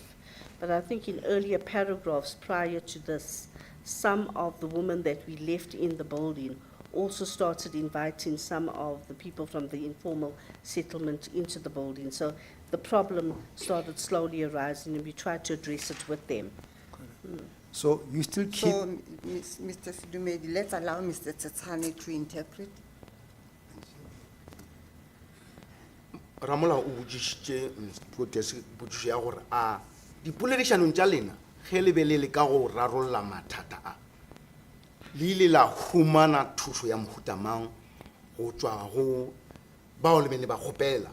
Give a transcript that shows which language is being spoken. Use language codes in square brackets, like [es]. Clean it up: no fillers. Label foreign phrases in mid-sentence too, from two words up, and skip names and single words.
[en] But I think in earlier paragraphs prior to this, some of the women that we left in the building also started inviting some of the people from the informal settlement into the building. So the problem started slowly arising and we tried to address it with them. So you still keep... So, Mr. Sidumedi, let's allow Mr. Tsatsane to interpret. [nso] Ramola o botsitse potšišo ya gore a dipoledišanong tša lena ge le be le le ka go rarolla mathata a le ile la humana thušo ya mohuta mang go tšwa go bao le bene ba kgopela.